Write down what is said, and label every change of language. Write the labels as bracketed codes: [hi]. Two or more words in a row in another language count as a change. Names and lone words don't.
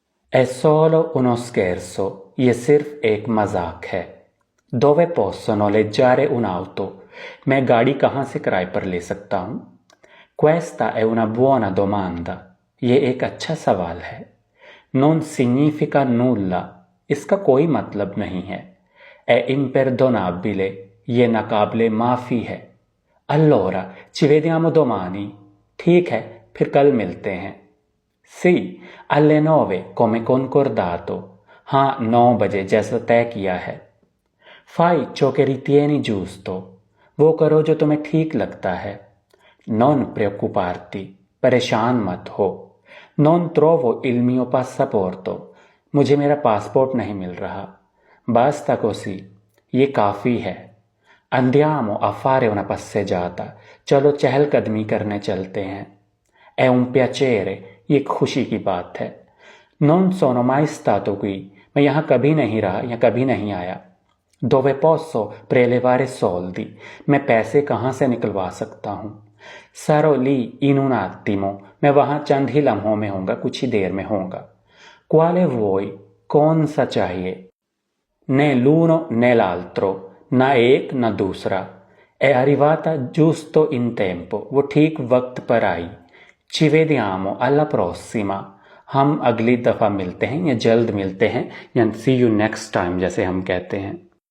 [it] È solo uno scherzo, [ur] ये सिर्फ एक मजाक है। [it] Dove posso noleggiare un'auto? [ur] मैं गाड़ी कहाँ से किराए पर ले सकता हूँ? [it] Questa è una buona domanda। [ur] ये एक अच्छा सवाल है। [it] Non significa nulla। [ur] इसका कोई मतलब नहीं है। [it] È imperdonabile। [ur] ये नाकाबिले माफ़ी है। [it] Allora, ci vediamo domani। [ur] ठीक है, फिर कल मिलते हैं। [it] Sì, alle 9 come concordato। [ur] हाँ, 9 बजे जैसा तय किया है। [it] Fai ciò che ritieni giusto। [ur] वो करो जो तुम्हें ठीक लगता है। [it] Non preoccuparti। [ur] परेशान मत हो। [it] Non trovo il mio passaporto। [ur] मुझे मेरा पासपोर्ट नहीं मिल रहा। [it] Basta così। [ur] ये काफ़ी है। [it] Andiamo a fare una passeggiata। [ur] चलो चहलकदमी करने चलते हैं। [it] È un piacere। [ur] ये खुशी की बात है। [it] Non sono mai stato qui। [ur] मैं यहाँ कभी नहीं रहा या कभी नहीं आया। [it] Dove posso prelevare soldi। [ur] मैं पैसे कहाँ से निकलवा सकता हूँ। [it] Sarò lì in un attimo। [ur] मैं वहाँ चंद ही लम्हों में होऊंगा, कुछ ही देर में होऊंगा। [it] Quale vuoi। [ur] कौन सा चाहिए। [it] Né l'uno né l'altro। [ur] ना एक ना दूसरा। [it] È arrivata giusto in tempo। [ur] वो ठीक वक्त पर आई। [it] Ci vediamo alla prossima। [ur] हम अगली दफ़ा मिलते हैं या जल्द मिलते हैं या [en] see you next time [ur] जैसे हम कहते हैं।